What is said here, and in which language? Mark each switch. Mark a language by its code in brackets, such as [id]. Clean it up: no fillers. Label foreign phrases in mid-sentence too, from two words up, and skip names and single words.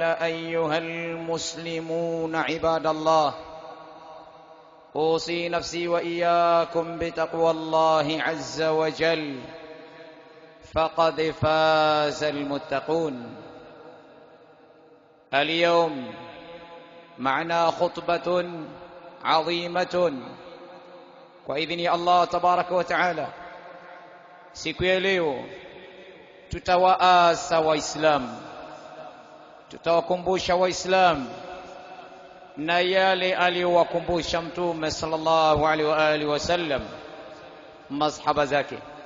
[ar] أيها المسلمون عباد الله، أوصي نفسي وإياكم بتقوى الله عز وجل، فقد فاز المتقون. اليوم معنا خطبة عظيمة وإذن الله تبارك وتعالى. [sw] Siku ya leo tutawaasa Waislamu, tutawakumbusha Waislamu na yale aliyowakumbusha Mtume [ar] صلى الله عليه وعلى آله وسلم [sw] masahaba zake.